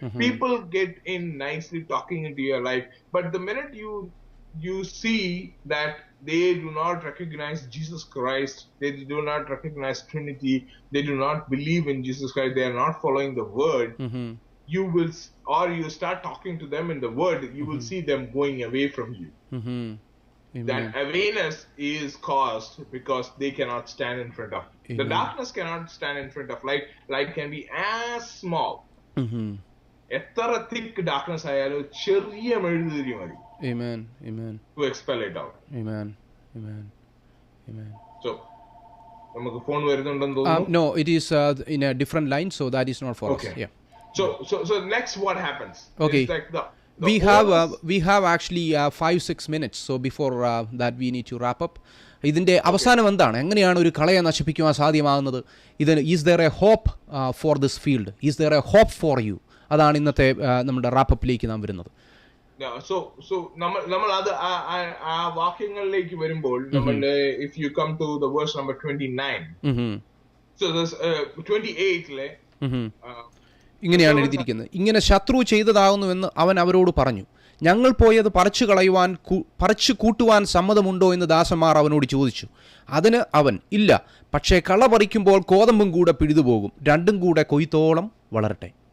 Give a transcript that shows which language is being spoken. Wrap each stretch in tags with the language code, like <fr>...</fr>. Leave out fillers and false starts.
<en>People get in nicely talking into your life, but the minute you see that they do not recognize Jesus Christ, they do not recognize Trinity, they do not believe in Jesus Christ, they are not following the word, you will, or you start talking to them in the word, you will see them going away from you. Amen. That awareness is caused because they cannot stand in front of the Amen. darkness. Cannot stand in front of light. Light can be as small.</en> <ml>എത്ര</ml> <en>thick darkness</en> <ml>ആയാലും ചെറിയ മെഴുകുതിരി മതി.</ml> <en>Amen. Amen. To expel it out. Amen. Amen. Amen.</en> <ml>So നമുക്ക് phone വരുന്നുണ്ടെന്ന് തോന്നുന്നു.</ml> <en>No, it is in a different line, so that is not for Okay. us. Yeah. So next what happens? Okay. It's like the We have actually 5-6 minutes, so before that we need to wrap up.</en> <ml>ഇതിൻ്റെ അവസാനം എന്താണ്? എങ്ങനെയാണ് ഒരു കളയെ നശിപ്പിക്കുവാൻ സാധ്യമാകുന്നത്? ഇതിന്</ml> <en>Is there a hope for this field? Is there a hope for you?</en> <ml>അതാണ് ഇന്നത്തെ നമ്മുടെ റാപ്പപ്പിലേക്ക് നാം വരുന്നത്.</ml> <en>So</en> <ml>നമ്മൾ അത് ആ വാക്യങ്ങളിലേക്ക് വരുമ്പോൾ നമ്മൾ</ml> <en>if you come to the verse number 29, so this 28ലെ</en> <ml>ഇങ്ങനെയാണ് എഴുതിയിരിക്കുന്നത്. ഇങ്ങനെ ശത്രു ചെയ്തതാകുന്നുവെന്ന് അവൻ അവരോട് പറഞ്ഞു. ഞങ്ങൾ പോയത് പറിച്ചു കൂട്ടുവാൻ സമ്മതമുണ്ടോ എന്ന് ദാസന്മാർ അവനോട് ചോദിച്ചു. അതിന് അവൻ, ഇല്ല, പക്ഷേ കള പറിക്കുമ്പോൾ കോതമ്പും കൂടെ പിഴുതുപോകും, രണ്ടും കൂടെ കൊയ്ത്തോളം വളരട്ടെ.</ml>